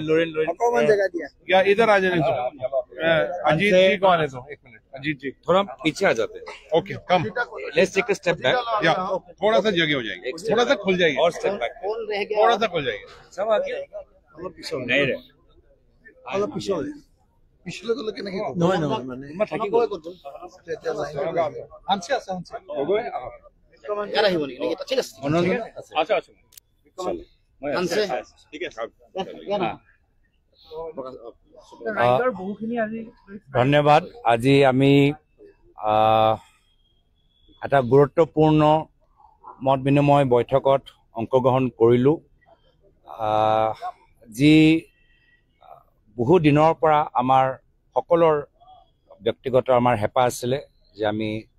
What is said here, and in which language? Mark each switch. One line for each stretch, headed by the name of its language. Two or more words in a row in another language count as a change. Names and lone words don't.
Hindi: कौन जगह दिया या इधर आ जाइए अजीत जी कौन है तो एक मिनट अजीत जी थोड़ा पीछे आ जाते हैं
English: okay come let's take a step back
Hindi: या थोड़ा सा जगह हो जाएगी थोड़ा सा खुल जाएगी और
English: step back
Hindi: थोड़ा सा खुल जाएगी सब आ गया नहीं रे
Assamese: অলপ পিছলে পিছলে গলে কেনেকৈ নহয় নহয় মানে মই থাকি গ'ল তেতিয়া লাইন আনছে আছে গগৈ ইয়াত আহিব নেকি এটা ঠিক আছে মনোৰঞ্জন আচ্ছা আচ্ছা মই আনছে ঠিক আছে ধন্যবাদ আজি আমি এটা গুৰুত্বপূৰ্ণ মত বিনিময় বৈঠকত অংশগ্ৰহণ কৰিলোঁ যি বহু দিনৰ পৰা আমাৰ সকলৰ ব্যক্তিগত আমাৰ হেঁপাহ আছিলে যে আমি